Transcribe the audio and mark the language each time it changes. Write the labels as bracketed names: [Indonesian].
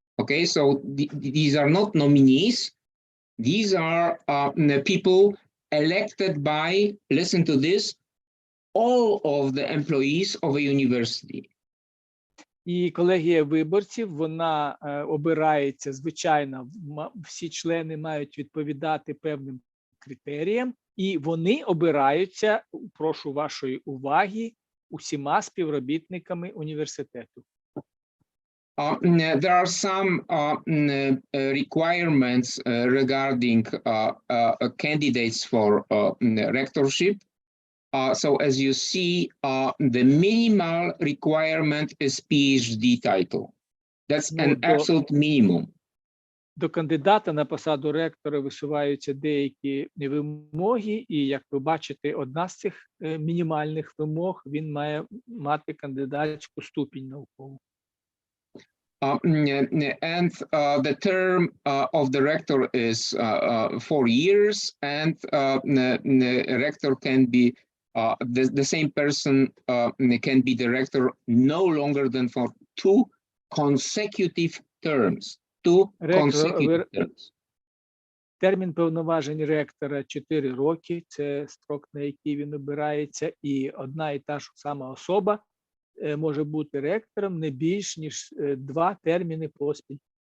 [English] Okay, so these are not nominees. These are people elected by, listen to this, all of the employees of a university. [Ukrainian] І колегія виборців, вона обирається, звичайно, всі члени мають відповідати певним критеріям, і вони обираються, прошу вашої уваги, усіма співробітниками університету. [English] There are some requirements regarding candidates for rectorship. So as you see, the minimal requirement is PhD title. That's an absolute minimum. [Ukrainian] До кандидата на посаду ректора висуваються деякі вимоги, і, як ви бачите, одна з цих мінімальних вимог, він має мати кандидатську ступінь наукову. [English] And the term of the rector is 4 years, and the rector can be the same person can be director no longer than for 2 consecutive terms. 2 consecutive terms. [Ukrainian] Термін повноважень ректора 4 роки, це строк, на який він обирається, і одна і та ж сама особа може бути ректором не більш ніж 2 терміни поспіль.